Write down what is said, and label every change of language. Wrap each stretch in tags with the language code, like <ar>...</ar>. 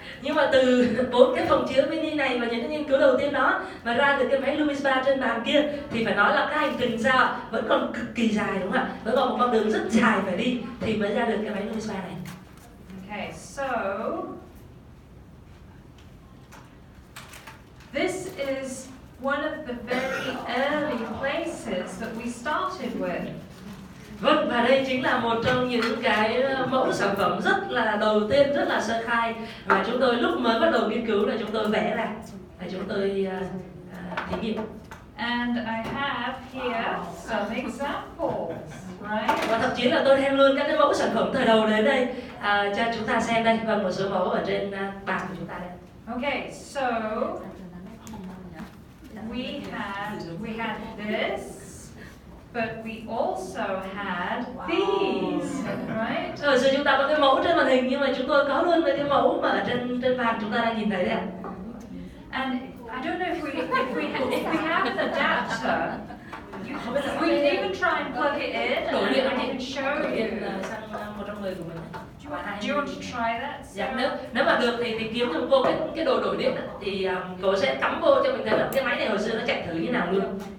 <vi>Nhưng mà từ 4 cái phòng chứa mini này và những cái nghiên cứu đầu tiên đó mà ra được cái máy LumiSpa trên bàn kia, thì phải nói là cái hành trình sao vẫn còn cực kỳ dài, đúng không ạ? Vẫn còn một con đường rất dài phải đi thì mới ra được cái máy LumiSpa này.</vi> <en>Okay, so this is one of the very early places that we started with.</en> <vi>Vâng, và đây chính là một trong những cái mẫu sản phẩm rất là đầu tiên, rất là sơ khai mà chúng tôi lúc mới bắt đầu nghiên cứu là chúng tôi vẽ ra và chúng tôi thí nghiệm.</vi> <en>And I have here some examples, right?</en> <vi>Và thậm chí là tôi đem luôn các cái mẫu sản phẩm thời đầu đến đây cho chúng ta xem đây, và một số mẫu ở trên bàn của chúng ta đây.</vi> <en>Okay, so we had this. But we also had these, right?</en> <vi>Rồi giờ chúng ta có cái mẫu trên màn hình, nhưng mà chúng tôi có luôn cái mẫu mà ở trên bàn chúng ta đang nhìn thấy đấy ạ.</vi> <en>And I don't know if we have an adapter. We can even try and plug it in, and I can show you.</en> <vi>Sang một trong người của mình.</vi> <en>Do you want to try that?</en> <vi>Dạ, nếu mà được thì tìm kiếm cho cô cái đồ đổi điện thì cô sẽ cắm vô cho mình thấy là cái máy này hồi xưa nó chạy thử như nào luôn.</vi>